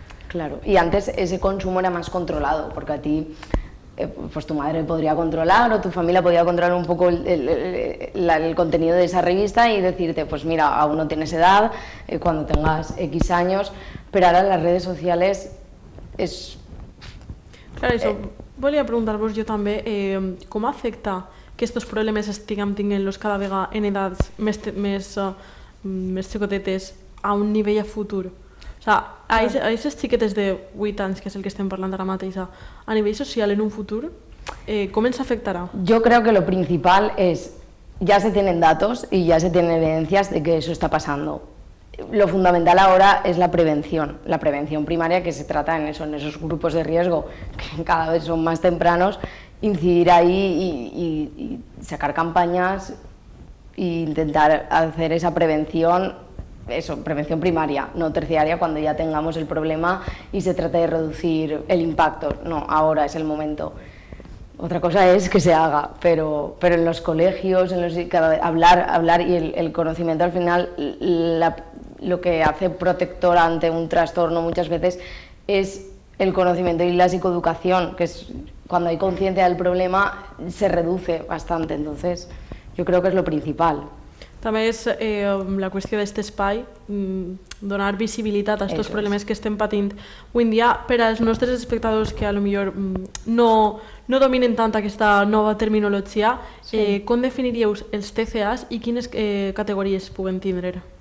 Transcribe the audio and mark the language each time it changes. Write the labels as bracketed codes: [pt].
[es] Claro, y antes ese consumo era más controlado, porque a ti, pues tu madre podría controlar o tu familia podía controlar un poco el contenido de esa revista y decirte, pues mira, aún no tienes edad, cuando tengas X años, pero ahora las redes sociales és... [ca] Clar, això volia preguntar-vos jo també, com afecta que aquests problemes estiguem tenint-los cada vegada en edats més xicotetes a un nivell a futur? O sea, a aquestes xiquetes de 8 anys, que és el que estem parlant ara mateix, a nivell social en un futur, ¿cómo ens afectará? [es] Yo creo que lo principal es, ya se tienen datos y ya se tienen evidencias de que eso está pasando. Lo fundamental ahora es la prevención primaria, que se trata en esos grupos de riesgo que cada vez son más tempranos, incidir ahí y sacar campañas e intentar hacer esa prevención primaria, no terciaria, cuando ya tengamos el problema y se trata de reducir el impacto. No, ahora es el momento. Otra cosa es que se haga, pero en los colegios, hablar y el conocimiento al final, lo que hace protector ante un trastorno muchas veces es el conocimiento y la psicoeducación, que es cuando hay conciencia del problema se reduce bastante, entonces yo creo que es lo principal. [ca] També és la qüestió d'aquest espai, donar visibilitat a aquests problemes que estem patint avui en dia per als nostres espectadors que potser no dominen tant aquesta nova terminologia. Com definiríeu els TCAs i quines categories puguen tindre?